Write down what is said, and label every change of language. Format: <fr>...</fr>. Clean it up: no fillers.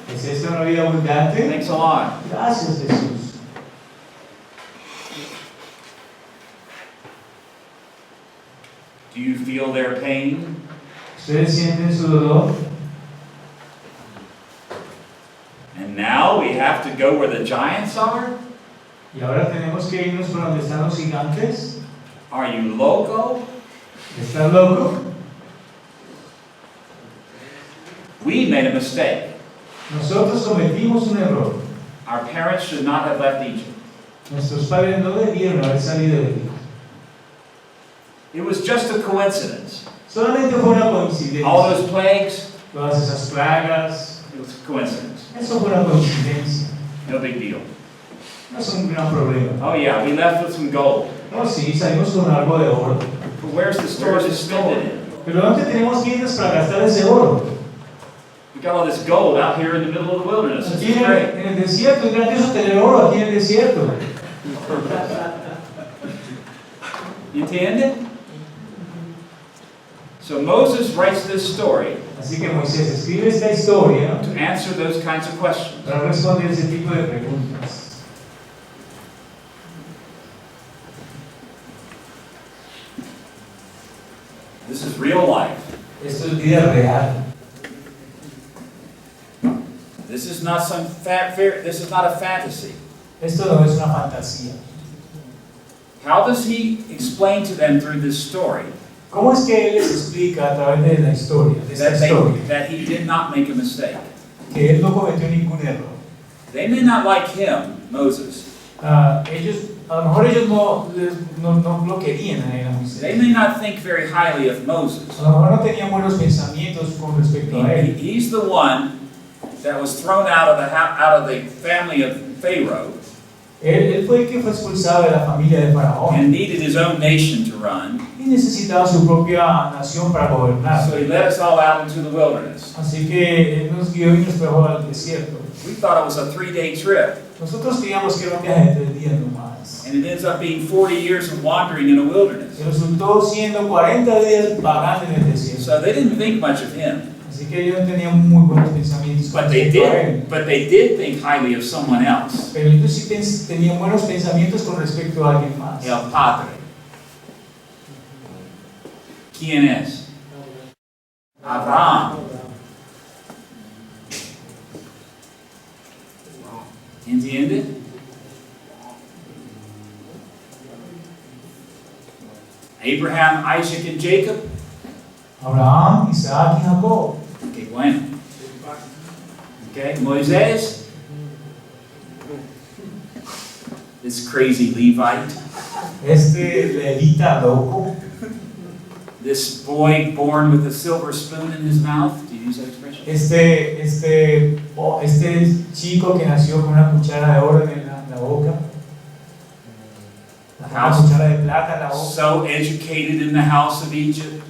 <es>¿Es esta una vida abundante?</es> <en>Thanks a lot.</en> <es>Gracias, Jesús.</es> <en>Do you feel their pain?</en> <es>¿Ustedes sienten su dolor?</es> <en>And now we have to go where the giants are?</en> <es>Y ahora tenemos que irnos por donde están los gigantes.</es> <en>Are you loco?</en> <es>¿Estás loco?</es> <en>We made a mistake.</en> <es>Nosotros cometimos un error.</es> <en>Our parents should not have left Egypt.</en> <es>Nuestros padres no debieron haber salido de Egipto.</es> <en>It was just a coincidence.</en> <es>Solamente fue una coincidencia.</es> <en>All those plagues,</en> <es>Todas esas plagas,</es> <en>it was a coincidence.</en> <es>eso fue una coincidencia.</es> <en>No big deal.</en> <es>No es un gran problema.</es> <en>Oh yeah, we left with some gold.</en> <es>No, sí, salimos con algo de oro.</es> <en>But where's the store to spend it in?</en> <es>Pero ¿dónde tenemos tiendas para gastar ese oro?</es> <en>We got all this gold out here in the middle of the wilderness. This</en> <es>Aquí</es> <en>is great.</en> <es>en el desierto, es grandioso tener oro aquí en el desierto. ¿Entiende?</es> <en>So Moses writes this story</en> <es>Así que Moisés escribe esta historia</es> <en>to answer those kinds of questions.</en> <es>para responder ese tipo de preguntas.</es> <en>This is real life.</en> <es>Esto es vida real.</es> <en>This is not some this is not a fantasy.</en> <es>Esto no es una fantasía.</es> <en>How does he explain to them through this story</en> <es>¿Cómo es que él les explica a través de la historia, de esta historia,</es> <en>that he did not make a mistake?</en> <es>que él no cometió ningún error?</es> <en>They may not like him, Moses.</en> <es>A lo mejor ellos no lo querían a él, a Moisés.</es> <en>They may not think very highly of Moses.</en> <es>A lo mejor no tenían buenos pensamientos con respecto a él.</es> <en>He's the one that was thrown out of the family of Pharaoh</en> <es>Él fue el que fue expulsado de la familia de Faraón</es> <en>and needed his own nation to run.</en> <es>y necesitaba su propia nación para gobernar.</es> <en>So he led us all out into the wilderness.</en> <es>Así que él nos guió y nos trajo al desierto.</es> <en>We thought it was a 3-day trip,</en> <es>Nosotros creíamos que era un viaje de 3 días nomás.</es> <en>and it ends up being 40 years of wandering in a wilderness.</en> <es>Y resultó siendo 40 días vagando en el desierto.</es> <en>So they didn't think much of him.</en> <es>Así que ellos no tenían muy buenos pensamientos con</es> <en>But they</en> <es>respecto a él.</es> <en>did think highly of someone else.</en> <es>Pero ellos sí tenían buenos pensamientos con respecto a alguien más. El Padre. ¿Quién es? Abraham. ¿Entiende?</es> <en>Abraham, Isaac, and Jacob.</en> <es>Abraham, Isaac y Jacob. Qué bueno.</es> <en>Okay,</en> <es>Moisés.</es> <en>This crazy Levite.</en> <es>Este levita loco.</es> <en>This boy born with a silver spoon in his mouth. Do you use that expression?</en> <es>Este chico que nació con una cuchara de oro en la boca. Una cuchara de plata en la boca.</es> <en>So educated in the house of Egypt.</en>